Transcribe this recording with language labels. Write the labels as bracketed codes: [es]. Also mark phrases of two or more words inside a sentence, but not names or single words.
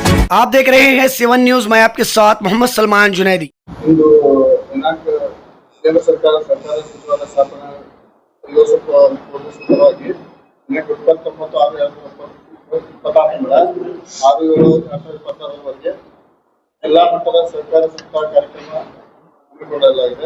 [hi] आप देख रहे हैं 7 न्यूज। मैं आपके साथ मोहम्मद सलमान जुनैदी। [kn] ಇಂದು ದಿನಾಂಕ ಕೇಂದ್ರ ಸರ್ಕಾರ ಸಚಿವಾಲಯ ಸ್ಥಾಪನಾ ದಿವಸವಾಗಿ ದಿನಾಂಕ 29/6/2026 ಎಲ್ಲಾ ಮಟ್ಟದ ಸರ್ಕಾರಿ ಸಪ್ತಾಹ ಕಾರ್ಯಕ್ರಮ ಹಮ್ಮಿಕೊಳ್ಳಲಾಗಿದೆ.